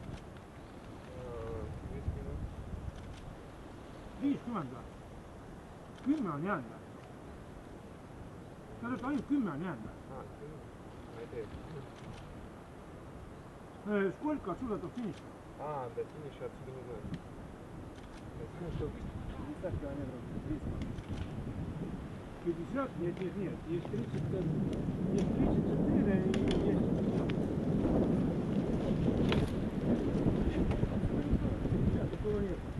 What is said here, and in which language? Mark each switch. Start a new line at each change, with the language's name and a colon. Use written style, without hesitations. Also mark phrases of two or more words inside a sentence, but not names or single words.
Estonian: 50 või? 10 on jäänud või? Sa oled ainult 10 on jäänud või? Ma ei tea.
Russian: Сколько отсюда до финиша? А, до финиша отсюда не знаю. До финиша 50 километров, 300. 50? Нет, нет, нет. Есть 30, есть 34 и есть... Нет, такого нет.